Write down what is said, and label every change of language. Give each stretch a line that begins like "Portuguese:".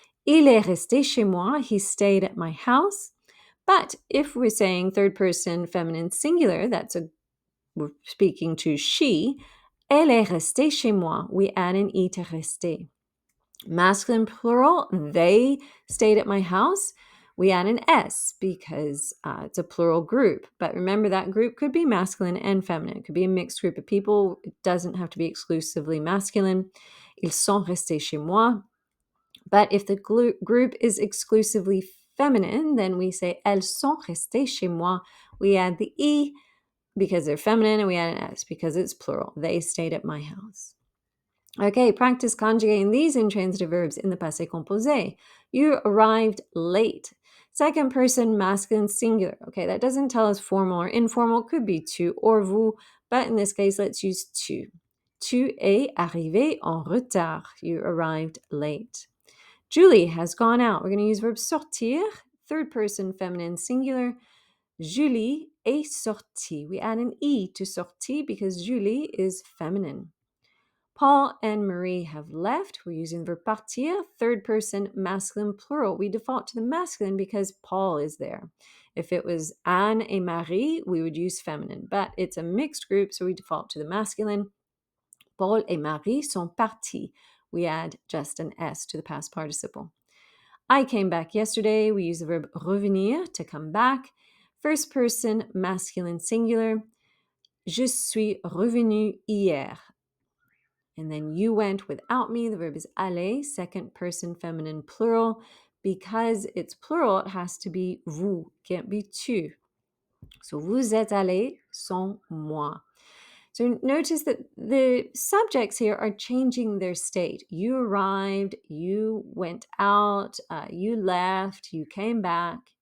French: Il est resté chez moi,
English: he stayed at my house. But if we're saying third person feminine singular, we're speaking to she,
French: elle est restée chez moi,
English: we add an E to rester. Masculine plural, they stayed at my house, we add an S because it's a plural group. But remember, that group could be masculine and feminine. It could be a mixed group of people. It doesn't have to be exclusively masculine.
French: Ils sont restés chez moi.
English: But if the group is exclusively feminine, then we say
French: elles sont restées chez moi.
English: We add the E because they're feminine, and we add an S because it's plural. They stayed at my house. Okay, practice conjugating these intransitive verbs in the passé composé. You arrived late. Second person masculine singular. Okay, that doesn't tell us formal or informal. Could be tu or vous, but in this case, let's use tu.
French: Tu es arrivé en retard.
English: You arrived late. Julie has gone out. We're going to use verb sortir, third person feminine singular.
French: Julie est sortie.
English: We add an E to sortie because Julie is feminine. Paul and Marie have left. We're using verb partir, third person masculine plural. We default to the masculine because Paul is there. If it was Anne et Marie, we would use feminine, but it's a mixed group, so we default to the masculine.
French: Paul et Marie sont partis.
English: We add just an S to the past participle. I came back yesterday. We use the verb revenir, to come back. First person masculine singular.
French: Je suis revenu hier.
English: And then you went without me. The verb is aller, second person feminine plural. Because it's plural, it has to be vous, can't be tu.
French: So vous êtes allé sans moi.
English: So notice that the subjects here are changing their state. You arrived, you went out, you left, you came back.